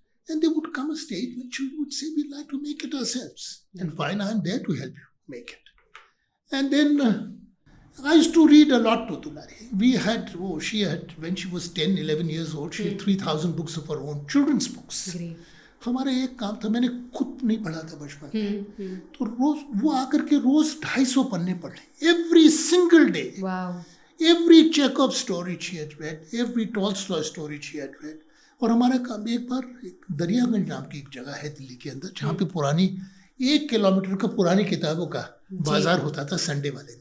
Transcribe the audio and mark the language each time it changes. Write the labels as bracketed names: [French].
[English] And they would come a stage when children would say, we'd like to make it ourselves. And fine, I'm there to help you make it. And then I used to read a lot to Dulari. She had, when she was 10, 11 years old, she had 3,000 books of her own, children's books. [Hindi] हमारा एक काम था, मैंने खुद नहीं पढ़ा था बचपन में, तो रोज वो आकर के रोज 250 पन्ने पढ़ ले, [English] Every single day. Every Chekhov story she had read, every Tolstoy story she had read. [Hindi] और हमारा काम एक बार दरियागंज नाम की एक जगह है दिल्ली के अंदर जहाँ पे पुरानी 1 किलोमीटर का पुरानी किताबों का बाजार होता था संडे वाले दिन.